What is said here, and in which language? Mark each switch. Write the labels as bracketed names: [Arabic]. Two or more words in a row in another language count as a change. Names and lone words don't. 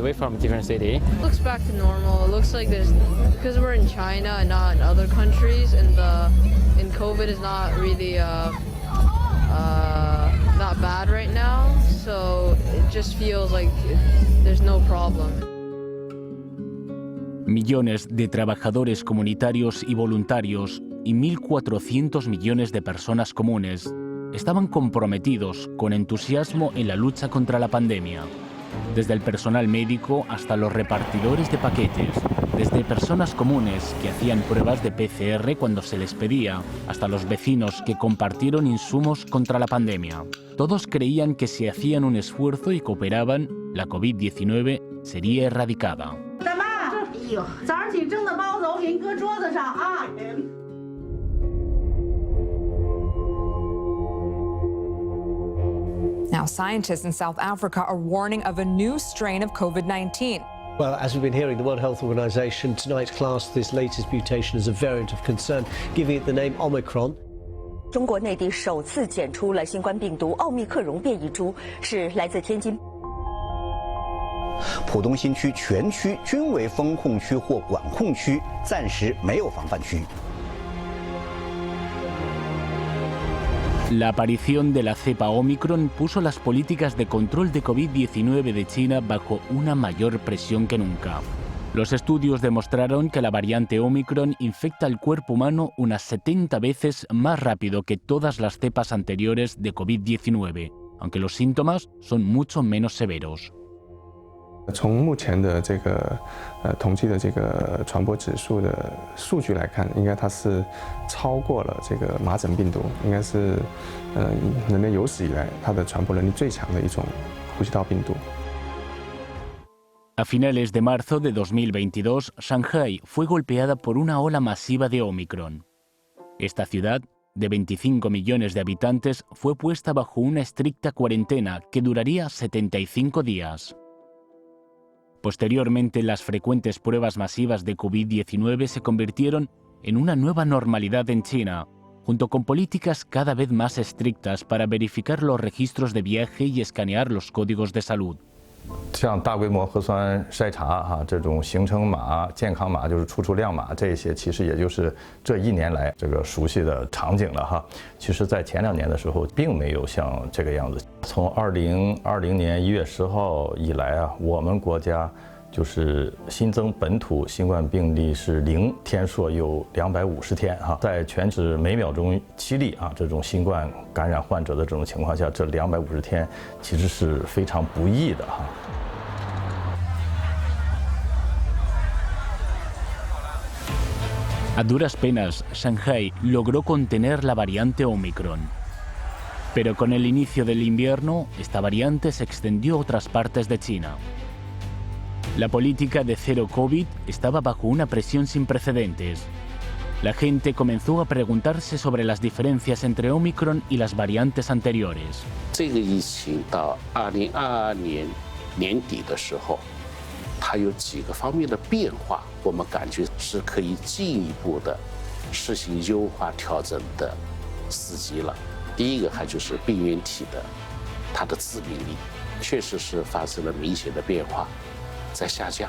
[English] We're from a different city. Looks back to normal. It looks like there's, because we're in China and not in other countries, and COVID is not really that bad right now. So it just feels like there's no problem. [Spanish] Millones de trabajadores comunitarios y voluntarios y 1.400 millones de personas comunes estaban comprometidos con entusiasmo en la lucha contra la pandemia. Desde el personal médico hasta los repartidores de paquetes, desde personas comunes que hacían pruebas de PCR cuando se les pedía, hasta los vecinos que compartieron insumos contra la pandemia. Todos creían que si hacían un esfuerzo y cooperaban, la COVID-19 sería erradicada. [English] Now, scientists in South Africa are warning of a new strain of COVID-19. Well, as we've been hearing, the World Health Organization tonight classed this latest mutation as a variant of concern, giving it the name Omicron. [Chinese] 中国内地首次检出了新冠病毒奥密克戎变异株，是来自天津。浦东新区全区均为封控区或管控区，暂时没有防范区。 [Spanish] La aparición de la cepa Omicron puso las políticas de control de COVID-19 de China bajo una mayor presión que nunca. Los estudios demostraron que la variante Omicron infecta el cuerpo humano unas 70 veces más rápido que todas las cepas anteriores de COVID-19, aunque los síntomas son mucho menos severos. [Chinese] 从目前的这个统计的这个传播指数的数据来看，应该它是超过了这个麻疹病毒，应该是人类有史以来它的传播能力最强的一种呼吸道病毒。 [Spanish] A finales de marzo de 2022, Shanghái fue golpeada por una ola masiva de Omicron. Esta ciudad, de 25 millones de habitantes, fue puesta bajo una estricta cuarentena que duraría 75 días. Posteriormente, las frecuentes pruebas masivas de COVID-19 se convirtieron en una nueva normalidad en China, junto con políticas cada vez más estrictas para verificar los registros de viaje y escanear los códigos de salud. [Chinese] 像大规模核酸筛查这种行程码、健康码，就是出量码，这些其实也就是这1年来这个熟悉的场景了其实，在前2年的时候，并没有像这个样子。从2020年1月10号以来我们国家就是新增本土新冠病例是0天数有250天在全市每秒钟7例这种新冠感染患者的这种情况下，这250天其实是非常不易的 [Spanish] A duras penas, Shanghái logró contener la variante Omicron. Pero con el inicio del invierno, esta variante se extendió a otras partes de China. La política de cero COVID estaba bajo una presión sin precedentes. La gente comenzó a preguntarse sobre las diferencias entre Omicron y las variantes anteriores. [Chinese] 这个疫情到2022年年底的时候，它有几个方面的变化，我们感觉是可以进一步的实行优化调整的时机了。第一个还就是病原体的它的致病力，确实是发生了明显的变化，在下降。